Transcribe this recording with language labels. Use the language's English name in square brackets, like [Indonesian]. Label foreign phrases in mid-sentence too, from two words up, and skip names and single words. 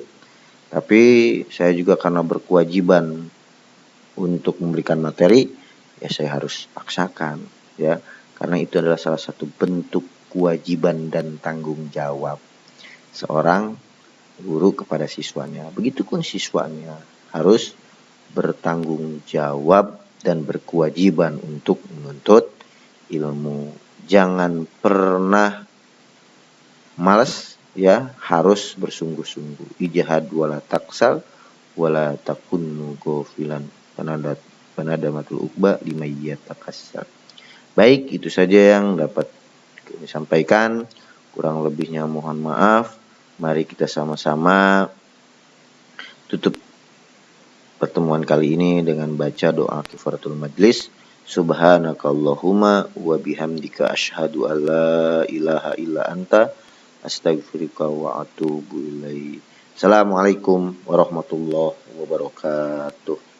[Indonesian] Tapi saya juga karena berkewajiban untuk memberikan materi, ya saya harus paksakan, ya, karena itu adalah salah satu bentuk kewajiban dan tanggung jawab seorang guru kepada siswanya. Begitupun siswanya harus bertanggung jawab dan berkewajiban untuk menuntut ilmu. Jangan pernah malas, ya, harus bersungguh-sungguh. [Arabic] اجتهد ولا تكسل ولا تكونوا غافلا. فندامة العقبى لمن يتكاسل. [Indonesian] Baik, itu saja yang dapat kami sampaikan. Kurang lebihnya mohon maaf. Mari kita sama-sama tutup pertemuan kali ini dengan baca doa [Arabic] كفارة المجلس. سبحانك اللهم وبحمدك أشهد أن لا إله إلا أنت أستغفرك وأتوب إليك. السلام عليكم ورحمة الله وبركاته.